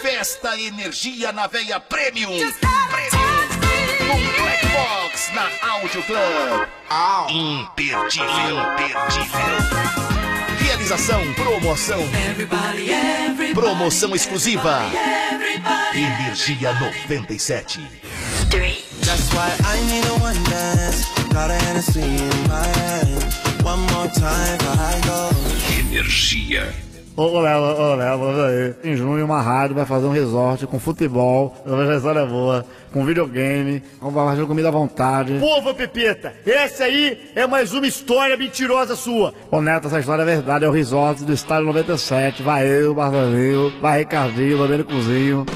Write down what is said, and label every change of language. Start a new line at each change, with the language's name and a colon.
Portuguese: Festa Energia na Veia Premium. Premium. No Black Box, na Audio Club. Imperdível. Imperdível. Realização, promoção.
English: Everybody, everybody,
Portuguese: promoção exclusiva.
English: Everybody, everybody, Energia 97. That's why I need a one dance. Got a Hennessy in my hand. One more time before I go.
Portuguese: Energia. Ô Léo, em junho uma rádio vai fazer um resort com futebol, uma história boa, com videogame, vai fazer comida à vontade. Povo Pepeta, essa aí é mais uma história mentirosa sua. Ô Neto, essa história é verdade, é o resort do Estádio 97, vai eu, Barzanil, vai Ricardinho, Bandeiro Cozinho.